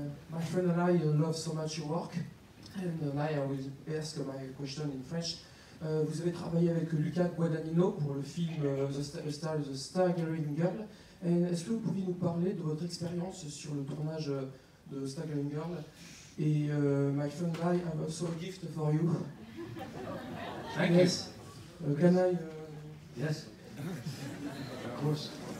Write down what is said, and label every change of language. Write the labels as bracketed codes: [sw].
[en] My friend and I love so much your work. And I will ask my question in French. [fr] Vous avez travaillé avec Luca Guadagnino pour le film The Staggering Girl. Est-ce que vous pouvez nous parler de votre expérience sur le tournage de Staggering Girl? [en] Et my friend and I have also a gift for you. Thank yes. you. Can I? Yes. Of course.